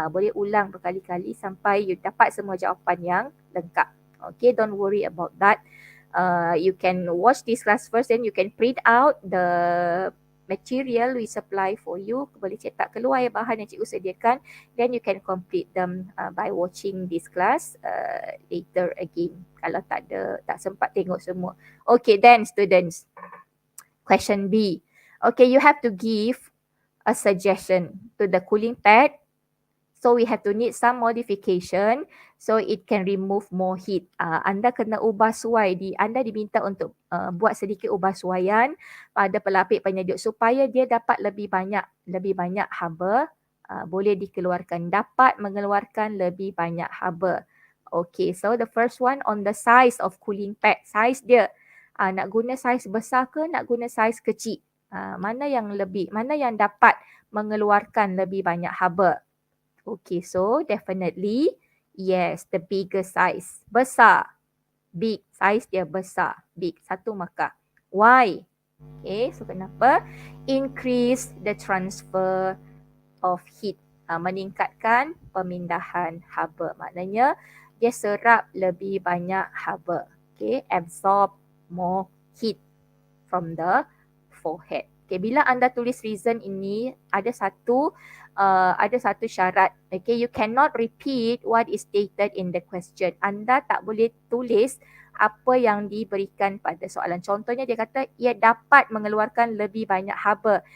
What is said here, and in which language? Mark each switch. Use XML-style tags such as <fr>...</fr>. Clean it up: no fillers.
<ms>Boleh ulang berkali-kali sampai you dapat semua jawapan yang lengkap.</ms> <en>Okay, don't worry about that. You can watch this class first, then you can print out the material we supply for you.</en> <ms>Boleh cetak keluar bahan yang cikgu sediakan.</ms> <en>Then you can complete them by watching this class later again.</en> <ms>Kalau tak sempat tengok semua. Okay,</ms> <en>then students. Question B. Okay, you have to give a suggestion to the cooling pad. So we have to need some modification so it can remove more heat.</en> <ms>Anda kena ubah suai, anda diminta untuk buat sedikit ubah suaian pada pelapik penyejuk supaya dia dapat lebih banyak haba boleh dikeluarkan, dapat mengeluarkan lebih banyak haba.</ms> <en>Okay, so the first one on the size of cooling pad, size dia.</en> <ms>Nak guna saiz besar ke nak guna saiz kecil? Mana yang dapat mengeluarkan lebih banyak haba?</ms> <en>Okay, so definitely yes, the bigger size.</en> <ms>Besar. Big. Size dia besar. Big. 1 markah. Why? Okay, so kenapa?</ms> <en>Increase the transfer of heat.</en> <ms>Meningkatkan pemindahan haba. Maknanya dia serap lebih banyak haba.</ms> <en>Okay, absorb more heat from the forehead.</en> <ms>Okay, bila anda tulis reason ini ada satu syarat.</ms> <en>Okay, you cannot repeat what is stated in the question.</en> <ms>Anda tak boleh tulis apa yang diberikan pada soalan. Contohnya dia kata ia dapat mengeluarkan lebih banyak haba.</ms>